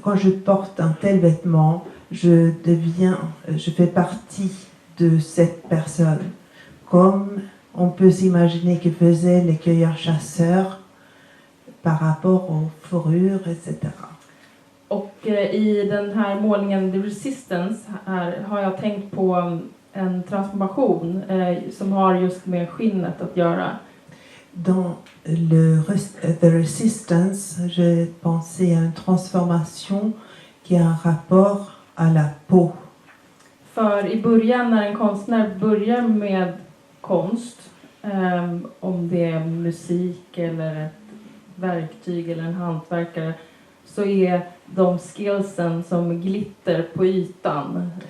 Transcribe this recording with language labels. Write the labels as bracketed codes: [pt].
[fr] Quand je porte un tel vêtement, je fais partie de cette personne, comme on peut s'imaginer que faisaient les cueilleurs-chasseurs par rapport aux fourrures, etc. [sv] Och i den här målningen The Resistance här har jag tänkt på en transformation som har just med skinnet att göra. [fr] Dans The Resistance, j'ai pensé à une transformation qui a un rapport à la peau. [sv] För i början när en konstnär börjar med konst, om det är musik eller ett verktyg eller en hantverkare, så är de skillsen som glitter på ytan.